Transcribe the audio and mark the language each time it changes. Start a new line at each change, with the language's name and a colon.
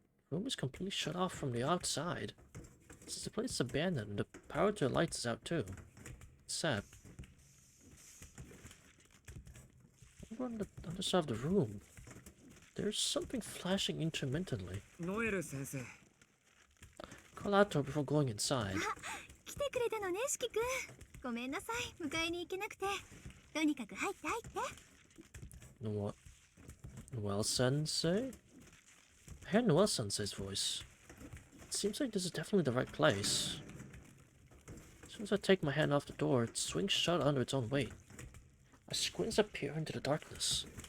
English: The room is completely shut off from the outside. Since the place is abandoned, the power to the lights is out too. It's sad. Over on the other side of the room, there's something flashing intermittently.
Japanese: ノエル先生。
English: Call out to her before going inside.
Japanese: 来てくれたのね、四季くん。ごめんなさい、迎えに行けなくて。とにかく入って入って。
English: Noel Sensei? I heard Noel Sensei's voice. It seems like this is definitely the right place. As soon as I take my hand off the door, it swings shut under its own weight. I squint as I peer into the darkness.